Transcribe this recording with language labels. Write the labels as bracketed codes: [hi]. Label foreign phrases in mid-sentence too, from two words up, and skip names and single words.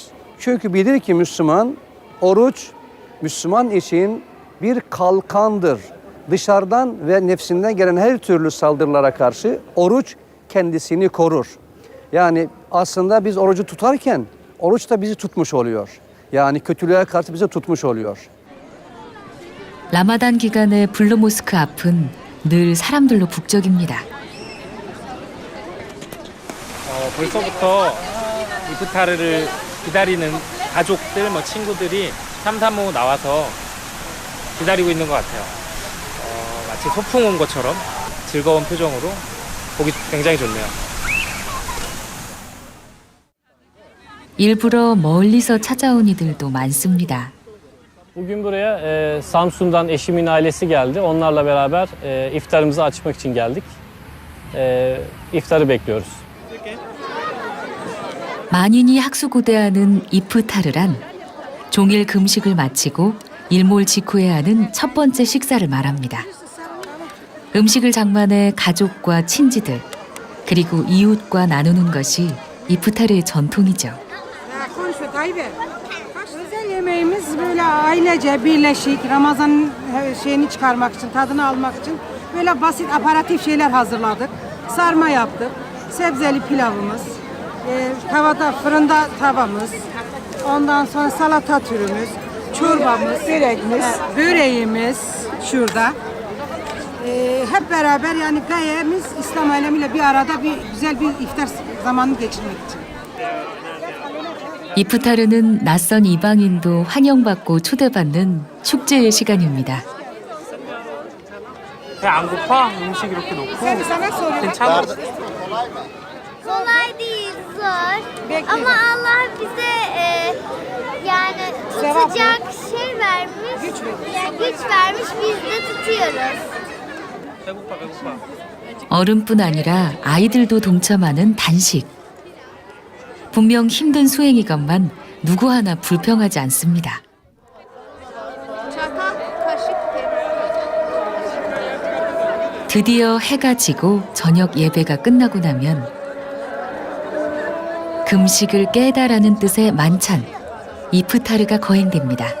[tr] Çünkü bilir ki Müslüman, oruç Müslüman için bir kalkandır. Dışarıdan ve nefsinden gelen her türlü saldırılara karşı oruç kendisini korur. Yani aslında biz orucu tutarken oruç da bizi tutmuş oluyor. Yani kötülüğe karşı bizi tutmuş oluyor. [ko] 라마단 기간의 블루모스크 앞은 늘 사람들로 북적입니다. 벌써부터 이프타르를 기다리는 가족들, 친구들이 삼삼오오 나와서 기다리고 있는 것 같아요. 마치 소풍 온 것처럼 즐거운 표정으로 보기 굉장히 좋네요. 일부러 멀리서 찾아온 이들도 많습니다. [tr] Bugün buraya Samsun'dan eşimin ailesi geldi. Onlarla beraber iftarımızı açmak için geldik. İftarı bekliyoruz. [ko] 만인이 학수고대하는 이프타르란 종일 금식을 마치고 일몰 직후에 하는 첫 번째 식사를 말합니다. 음식을 장만해 가족과 친지들 그리고 i웃과 나누는 것이 이프타르의 전통이죠. [tr] Özel yemeğimiz böyle ailece birleşik Ramazan şeyini çıkarmak için, tadını almak için böyle basit aparatif şeyler hazırladık. Sarma yaptık, sebzeli pilavımız, tavada fırında tavamız, ondan sonra salata türümüz, çorbamız, böreğimiz şurada. Hep beraber yani gayemiz İslam alemiyle bir arada güzel bir iftar zamanı geçirmek için. [ko] 이프타르는 낯선 이방인도 환영받고 초대받는 축제의 시간입니다. 배 안 고파? 음식 이렇게 놓고 괜찮아? [tr] Kolay değil, zor. Ama Allah bize yani tutacak şey vermiş, güç vermiş, biz de tutuyoruz. [ko] 배고파 배고파. 어른뿐 아니라 아이들도 동참하는 단식. 분명 힘든 수행이건만 누구 하나 불평하지 않습니다. 드디어 해가 지고 저녁 예배가 끝나고 나면 금식을 깨다라는 뜻의 만찬, 이프타르가 거행됩니다.